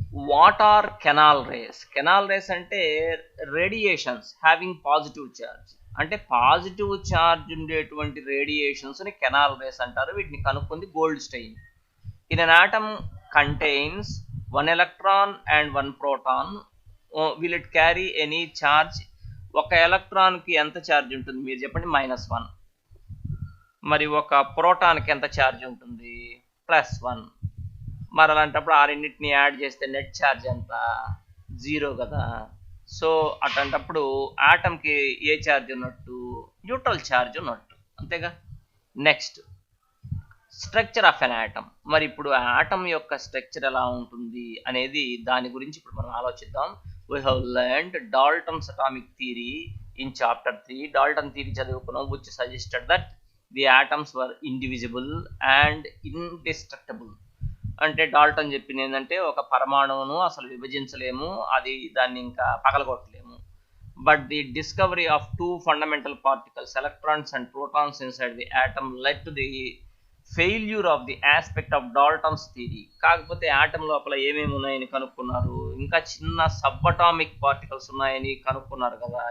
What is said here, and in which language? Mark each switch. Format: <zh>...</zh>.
<en>What are canal rays? Canal rays అంటే radiations having positive charge.</en> <te>అంటే positive charge ఉండేటువంటి రేడియేషన్స్ని canal race అంటారు. వీటిని కనుక్కుంది</te> <en>Goldstein. In an atom contains 1 electron and 1 proton. Will it carry any charge?</en> <te>ఒక ఎలక్ట్రాన్కి ఎంత charge ఉంటుంది మీరు చెప్పండి, -1. మరి ఒక ప్రోటాన్కి ఎంత ఛార్జ్ ఉంటుంది, +1. మరి అలాంటప్పుడు ఆ రెండింటిని యాడ్ చేస్తే నెట్ ఛార్జ్ ఎంత, 0 కదా. సో అట్లాంటప్పుడు ఆటంకి ఏ ఛార్జ్ ఉన్నట్టు, న్యూట్రల్ ఛార్జ్ ఉన్నట్టు, అంతేగా. Next,</te> <en>Structure of an atom.</en> <te>మరి ఇప్పుడు ఆటమ్ యొక్క స్ట్రక్చర్ ఎలా ఉంటుంది అనేది దాని గురించి ఇప్పుడు మనం ఆలోచిద్దాం.</te> <en>We have learned Dalton's atomic theory in chapter 3.</en> <te>Dalton theory చదువుకున్నాం,</te> <en>Which suggested that the atoms were indivisible and indestructible.</en> <te>అంటే డాల్టన్ చెప్పింది ఏంటంటే, ఒక పరమాణువును అసలు విభజించలేము, అది దాన్ని ఇంకా పగలగొట్టలేము.</te> <en>But the discovery of 2 fundamental particles, electrons and protons inside the atom, led to the failure of the aspect of Dalton's theory.</en> <te>కాకపోతే atom లోపల ఏమేమి ఉన్నాయని కనుక్కున్నారు, ఇంకా చిన్న సబ్-అటామిక్ పార్టికల్స్ ఉన్నాయని కనుక్కున్నారు కదా.</te>